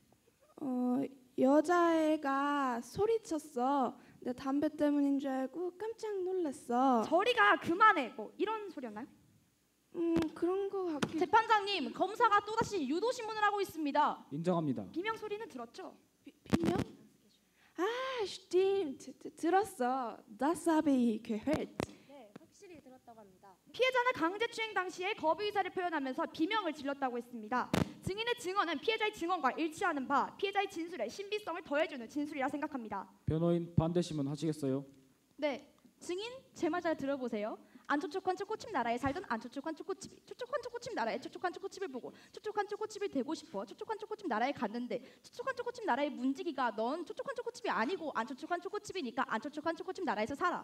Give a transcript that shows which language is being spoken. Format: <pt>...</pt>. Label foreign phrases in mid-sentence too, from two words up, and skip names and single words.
<ko>여자애가 소리쳤어. 내 담배 때문인 줄 알고 깜짝 놀랐어. 저리가 그만해. 뭐 이런 소리였나요? 그런 거 같기도. 재판장님, 검사가 또다시 유도신문을 하고 있습니다. 인정합니다. 비명 소리는 들었죠? 비명? stimmt.</ko> <de>들었어. Das habe ich gehört.</de> <ko>네, 확실히 들었다고 합니다. 피해자는 강제추행 당시에 거부 의사를 표현하면서 비명을 질렀다고 했습니다. 증인의 증언은 피해자의 증언과 일치하는 바 피해자의 진술에 신비성을 더해주는 진술이라 생각합니다. 변호인 반대 신문 하시겠어요? 네, 증인 제 말 잘 들어보세요. 안초촉한 초코칩 나라에 살던 안초촉한 초코칩이 촉촉한 초코칩 나라에 촉촉한 초코칩을 보고 촉촉한 초코칩이 되고 싶어 촉촉한 초코칩 나라에 갔는데 촉촉한 초코칩 나라의 문지기가 넌 촉촉한 초코칩이 아니고 안초촉한 초코칩이니까 안초촉한 초코칩 나라에서 살아.</ko>